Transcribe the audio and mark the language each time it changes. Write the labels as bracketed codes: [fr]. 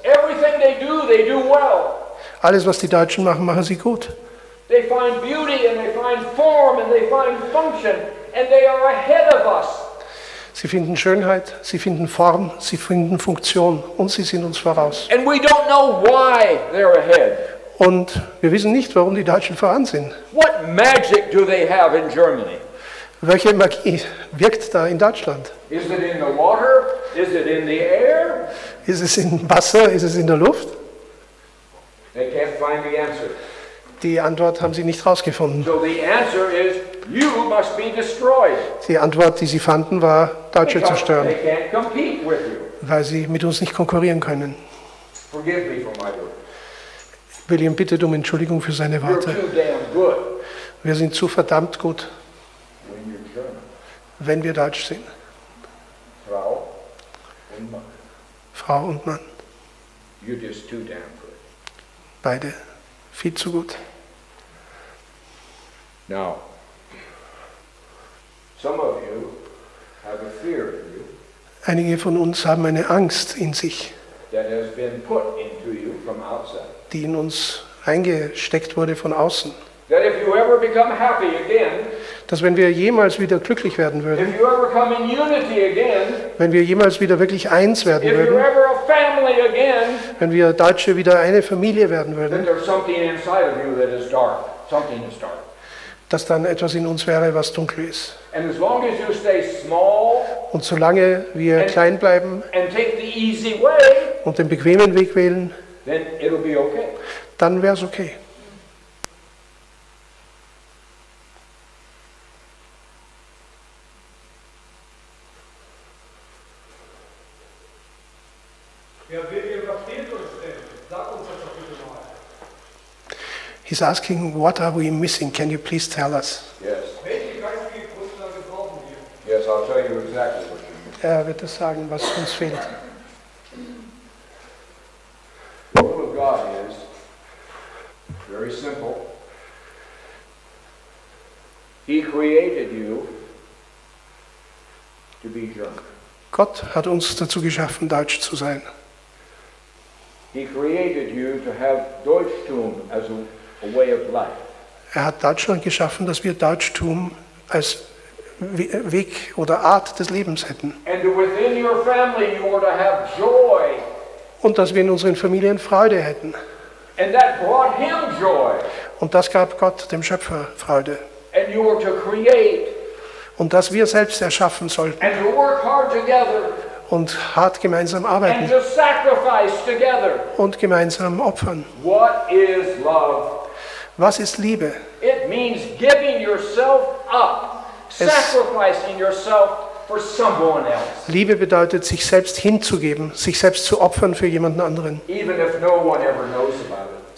[en] Everything they do well. [de] Alles, was die Deutschen machen, machen sie gut. [en] They find beauty and they find form and they find function and they are ahead of us. [de] Sie finden Schönheit, sie finden Form, sie finden Funktion und sie sind uns voraus. [en] And we don't know why they're ahead. [de] Und wir wissen nicht, warum die Deutschen voran sind. [en] What magic do they have in Germany? [de] Welche Magie wirkt da in Deutschland? [en] Is it in the water? Is it in the air? [de] Ist es im Wasser? Ist es in der Luft? [en] They can't find the answer. [de] Die Antwort haben sie nicht herausgefunden. [en] So the answer is, you must be destroyed. [de] Die Antwort, die sie fanden, war, Deutsche [en] Because [de] zerstören, [en] they can't compete with you. [de] weil sie mit uns nicht konkurrieren können. [en] Forgive me for my word. [de] William bittet um Entschuldigung für seine [en] You're [de] Worte. [en] too damn good [de] Wir sind zu verdammt gut, [en] when you're German. [de] wenn wir Deutsch sind. Frau und Mann. Frau und Mann, [en] You're just too damn good. [de] beide viel zu gut. [en] Now, some of you have a fear in you [de] Einige von uns haben eine Angst in sich, [en] that has been put into you from outside. [de] die in uns eingesteckt wurde von außen. [en] That if you ever become happy again, [de] Dass wenn wir jemals wieder glücklich werden würden, [en] if you ever come in unity again, [de] wenn wir jemals wieder wirklich eins werden [en] if you're [de] würden, [en] ever a family again, [de] wenn wir Deutsche wieder eine Familie werden [en] then [de] würden, [en] there's something inside of you that is dark. Something is dark. [de] dass dann etwas in uns wäre, was dunkel ist. [en] And as long as you stay small [de] Und solange wir klein bleiben [en] and take the easy way, [de] und den bequemen Weg wählen, [en] then it'll be okay. [de] dann wäre es okay. Wer William, was fehlt uns denn? Sag uns das doch bitte mal. [en] He's asking, what are we missing? Can you please tell us? Yes. [de] Welche geistige Grundlage brauchen wir? [en] Yes, I'll tell you exactly what you mean. [de] Er wird das sagen, was uns fehlt. [en] The will of God is very simple. He created you to be German. [de] Gott hat uns dazu geschaffen, Deutsch zu sein. [en] He created you to have Deutschtum as a way of life. [de] Er hat Deutschland geschaffen, dass wir Deutschtum als Weg oder Art des Lebens hätten. [en] And within your family you were to have joy. [de] Und dass wir in unseren Familien Freude hätten. [en] And that brought him joy. [de] Und das gab Gott, dem Schöpfer, Freude. [en] And you were to create [de] Und dass wir selbst erschaffen sollten [en] and to work hard together [de] und hart gemeinsam [en] and [de] arbeiten [en] to sacrifice together. [de] und gemeinsam opfern. [en] What is love? [de] Was ist Liebe? [en] It means giving yourself up, sacrificing yourself for someone else. [de] Liebe bedeutet, sich selbst hinzugeben, sich selbst zu opfern für jemanden anderen. [en] Even if no one ever knows about it.